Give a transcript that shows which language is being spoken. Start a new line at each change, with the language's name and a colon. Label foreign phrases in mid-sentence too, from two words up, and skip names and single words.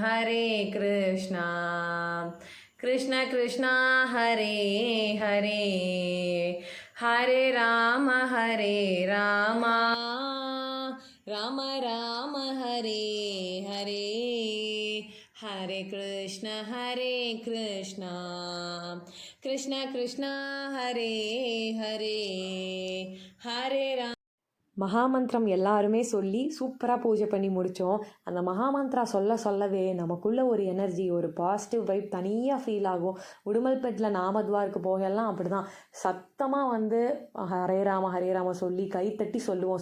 Sanskrit: कृष्ण कृष्ण हरे हरे, हरे राम राम राम हरे हरे, हरे कृष्ण कृष्ण कृष्ण हरे हरे, हरे राम.
Tamil: மகாமந்திரம் எல்லாருமே சொல்லி சூப்பராக பூஜை பண்ணி முடித்தோம். அந்த மகாமந்திரா சொல்லவே நமக்குள்ளே ஒரு எனர்ஜி, ஒரு
English: positive vibe
Tamil: தனியாக ஃபீல் ஆகும். உடுமல்பேட்டில் நாமத்வாருக்கு போகலாம் அப்படி தான் சத்தமாக வந்து ஹரே ராம சொல்லி கைத்தட்டி சொல்லுவோம்.